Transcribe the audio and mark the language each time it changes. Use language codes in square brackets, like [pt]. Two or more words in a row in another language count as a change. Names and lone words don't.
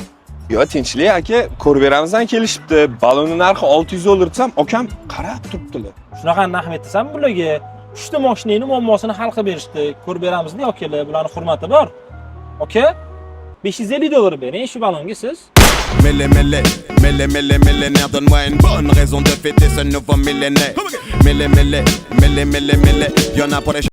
[uz] Yo, tinchlik aka, ko'rib beramizdan kelishibdi. Balonning narxi $600 desam, akam qarab turibdilar. Shunaqa rahmat desam bularga 3 ta mashinani muammosini hal qilib berishdi. Ko'rib beramiz-da, akalar, bularning hurmati bor. Aka, $550 bering shu balonga siz. [fr] Millénaire, donne-moi une bonne raison de fêter ce nouveau millénaire. Y'en a pour les